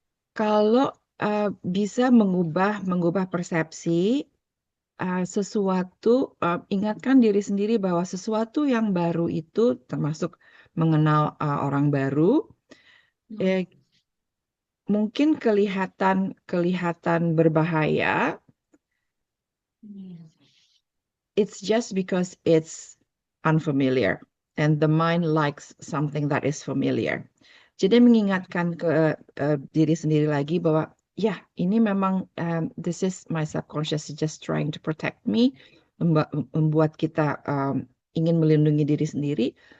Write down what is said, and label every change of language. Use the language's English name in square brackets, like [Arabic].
[Indonesian] Kalau bisa mengubah persepsi sesuatu, ingatkan diri sendiri bahwa sesuatu yang baru itu, termasuk mengenal orang baru, mungkin kelihatan berbahaya. [English] It's just because it's unfamiliar, and the mind likes something that is familiar. [Indonesian] Jadi mengingatkan ke diri sendiri lagi bahwa ya, ini memang [English] this is my subconscious just trying to protect me, [Indonesian] membuat kita ingin melindungi diri sendiri.